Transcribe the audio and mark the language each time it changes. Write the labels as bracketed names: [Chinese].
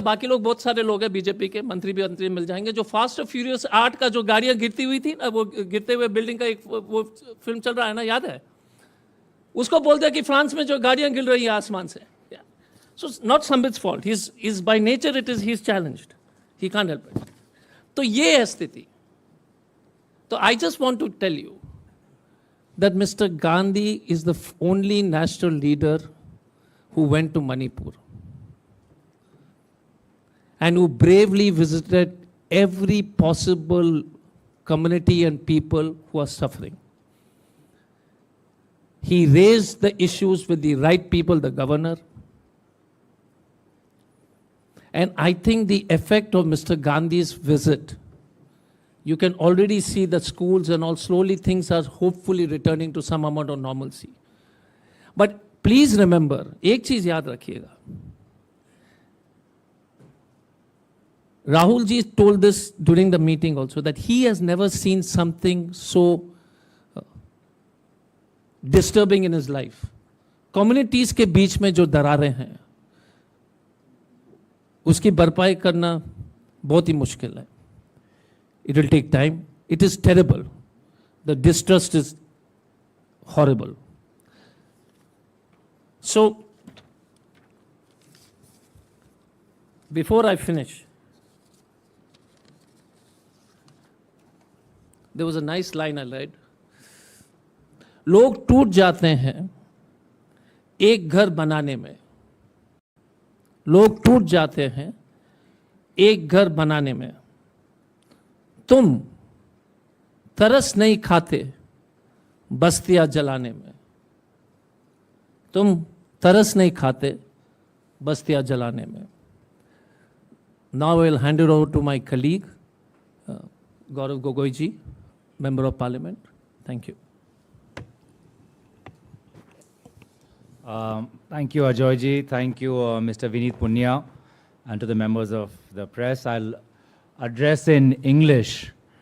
[Hindi] बाकी लोग, बहुत सारे लोग हैं बीजेपी के, मंत्री भी मिल जाएंगे, जो फास्ट और फ्यूरियस 8 का जो गाड़ियां गिरती हुई थी ना, वो गिरते हुए बिल्डिंग का एक वो फिल्म चल रहा है ना, याद है? उसको बोल दिया कि फ्रांस में जो गाड़ियां गिर रही है आसमान से। [English] So not Sambit's fault, he is by nature it is, he is challenged, he can't help it. [Hindi] तो ये है स्थिति। [English] So I just want to tell you that Mr. Gandhi is the only national leader who went to Manipur and who bravely visited every possible community and people who are suffering. He raised the issues with the right people, the governor. And I think the effect of Mr. Gandhi's visit, you can already see the schools and all, slowly things are hopefully returning to some amount of normalcy. But please remember, [Hindi] एक चीज याद रखिएगा, [English] Rahul ji told this during the meeting also, that he has never seen something so disturbing in his life. [Hindi] Communities के बीच में जो दरारें हैं, उसकी भरपाई करना बहुत ही मुश्किल है। [English] It will take time. It is terrible. The distrust is horrible. So, before I finish, there was a nice line I read. [Hindi] लोग टूट जाते हैं एक घर बनाने में, लोग टूट जाते हैं एक घर बनाने में, तुम तरस नहीं खाते बस्तियां जलाने में, तुम तरस नहीं खाते बस्तियां जलाने में। [English] Now I will hand it over to my colleague, Gourav Gogoi ji, Member of Parliament. Thank you. Thank you, Ajoy ji. Thank you, Mr. Vineet Punya, and to the members of the press. I'll address in English.